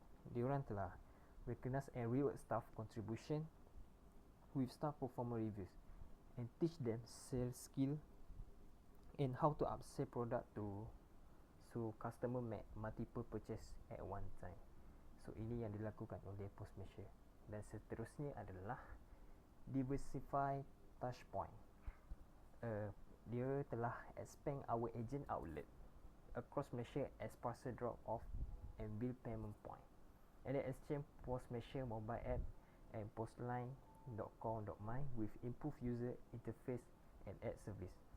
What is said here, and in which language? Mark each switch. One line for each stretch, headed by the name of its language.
English: Diorang telah recognize and reward staff contribution with staff performance reviews and teach them sales skill and how to upsell product so customer make multiple purchase at one time.
Malay: So ini yang dilakukan oleh Post Malaysia. Dan seterusnya adalah diversify touch point.
English: Dia telah expand our agent outlet across Malaysia as parcel drop off and bill payment point. And then exchange Post Malaysia mobile app and postline.com.my with improved user interface and ad service.